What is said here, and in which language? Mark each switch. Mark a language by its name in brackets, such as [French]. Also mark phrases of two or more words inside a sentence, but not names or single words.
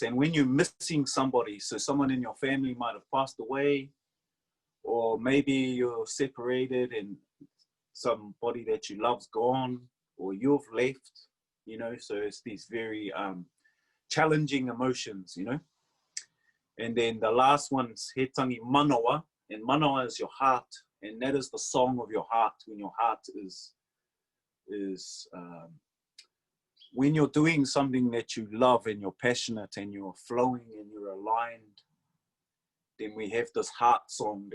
[English] And when you're missing somebody, so someone in your family might have passed away, or maybe you're separated and somebody that you love's gone, or you've left, you know. So it's these very challenging emotions, you know. And then the last one's [Māori] he tangi manoa, [English] and manoa is your heart, and that is the song of your heart. When your heart is when you're doing something that you love and you're passionate and you're flowing and you're aligned, then we have this heart song.